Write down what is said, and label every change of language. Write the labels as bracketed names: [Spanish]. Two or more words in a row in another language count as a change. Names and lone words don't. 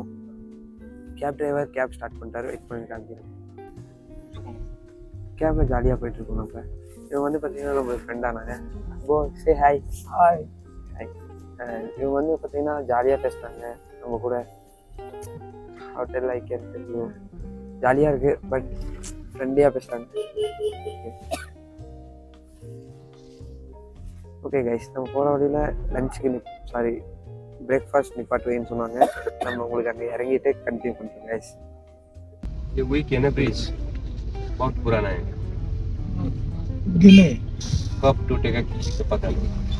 [Tamil] கேப் டிரைவர் கேப் ஸ்டார்ட் பண்ணிட்டாரு. வெயிட் பண்ணி காமிக்கிறேன். கேபில் ஜாலியாக போயிட்டுருக்கோம். நம்ம இவங்க வந்து பார்த்தீங்கன்னா நம்மளுக்கு ஃப்ரெண்டானாங்க. [English] Go say hi. Hi. [Tamil] இவங்க வந்து பார்த்தீங்கன்னா ஜாலியாக பேசுனாங்க நம்ம கூட. ஹோட்டல் [English] I can tell you [Tamil] ஜாலியாக இருக்குது, பட் ஃப்ரெண்ட்லியாக பேசுகிறாங்க. [English] Okay guys, [Tamil] நம்ம போகிற வழியில் லஞ்சுக்கு பிரேக்ஃபாஸ்ட் நிப்பாட்டுவேன்னு சொன்னாங்க. நம்ம உங்களுக்கு அங்கே இறங்கிட்டு கண்டினியூ பண்ணுறோம் கைஸ். [Hindi] ये वीकेंड है ब्रिज बहुत पुराना है. कब टूटेगा किसी को पता नहीं.